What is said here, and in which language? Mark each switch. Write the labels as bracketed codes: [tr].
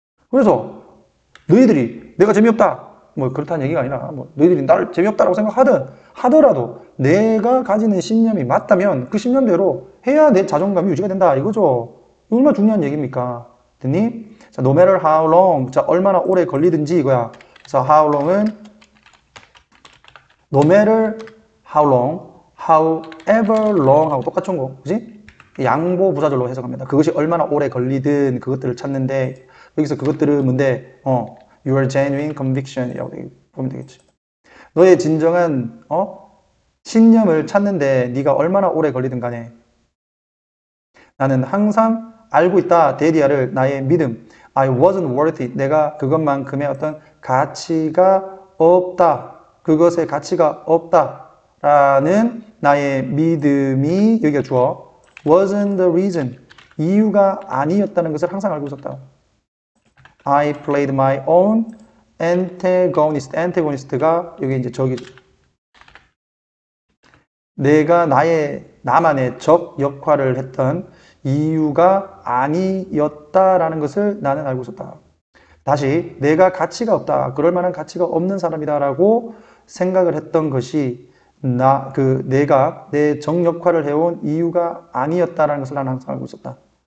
[ko] 그래서 너희들이 내가 재미없다 뭐 그렇다는 얘기가 아니라 뭐 너희들이 나를 재미없다라고 하더라도 내가 가지는 신념이 맞다면 그 신념대로 해야 내 자존감이 유지가 된다 이거죠. 얼마나 중요한 얘기입니까? 됐니? 자, [en] no matter how long. [ko] 자, 얼마나 오래 걸리든지 이거야. 그래서 [en] how long은 no matter how long, however long [ko] 하고 똑같은 거. 그지? 양보 부사절로 해석합니다. 그것이 얼마나 오래 걸리든 그것들을 찾는데, 여기서 그것들은 뭔데? [en] Your genuine conviction [ko] 이라고 보면 되겠지. 너의 진정한 신념을 찾는데 네가 얼마나 오래 걸리든 간에 나는 항상 알고 있다. 데디아를 나의 믿음. [en] I wasn't worth it. [ko] 내가 그것만큼의 어떤 가치가 없다. 그것의 가치가 없다. 라는 나의 믿음이 여기가 주어. [en] wasn't the reason. [ko] 이유가 아니었다는 것을 항상 알고 있었다. [en] I played my own antagonist. [ko] antagonist가 여기 이제 적이죠. 내가 나만의 적 역할을 했던 이유가 아니었다라는 것을 나는 알고 있었다. 다시 내가 가치가 없다. 그럴 만한 가치가 없는 사람이다라고 생각을 했던 것이 내가 내 적 역할을 해온 이유가 아니었다라는 것을 나는 항상 알고 있었다.